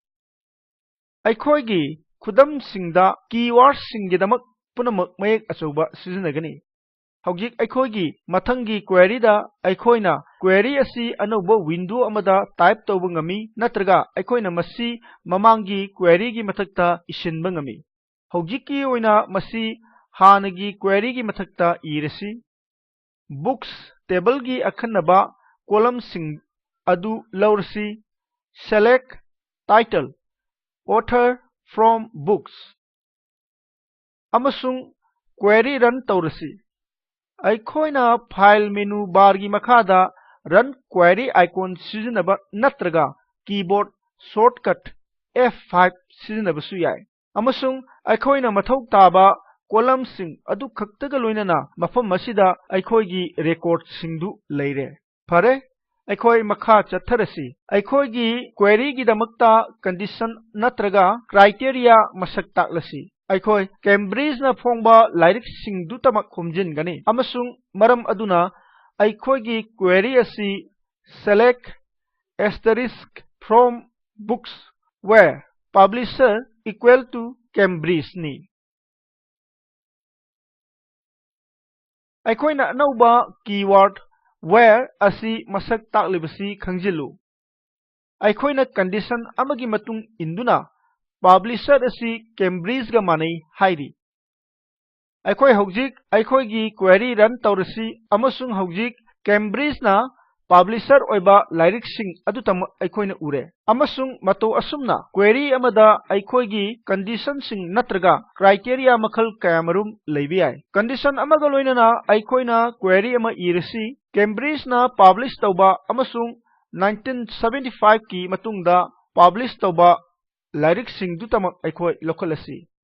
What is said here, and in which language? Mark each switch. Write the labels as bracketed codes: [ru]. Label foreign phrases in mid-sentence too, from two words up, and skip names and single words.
[mni] aikoigi khudam singda keywords singidamak punamak mayek achauba sizinagani Haujik aikoigi mathangi query da aikoina query asi anauba window amada type tawba ngami natraga aikoina masi mamangi query gi mathakta isinba ngami haujikki oina masi hanagi query gi mathakta irasi [en] books table [mni] gi akhanaba column sing adu laurasi [en] select title author from books [mni] amasung [en] query run [mni] tawrasi aikoina [en] file menu bar [mni] gi makhada [en] run query icon [mni] sizinaba natraga [en] keyboard shortcut F5 [mni] sizinaba su yai amasung aikoina mathau taba column sing adu khaktaga loinana mafam masida aikoigi record singdu leire phare aikoi makha chatharasi aikoigi query gi damakta condition natraga criteria masak taklasi aikoi Cambridge na phongba lairik singdu tamak khomjin gani amasung maram aduna aikoigi query asi [en] select asterisk from books where publisher equal to Cambridge [mni] ni aikoina anauba [en] keyword where [mni] asi masak taklibasi khangjilu aikoina condition amagi matung induna publisher asi Cambridge ga manai hairi aikoi haujik aikoi gi [en] query run [mni] tawrasi amasung haujik Cambridge na publisher oiba lairik sing adutam aikoina ure amasung mato asumna query amada aikoi gi condition sing natraga criteria makhal kayamarum leibi ai condition amaga loinana aikoina query ama irasi Cambridge na publish tawba amasung 1975 ki matungda publish tawba lairik singdu tamak aikoi lokhalasi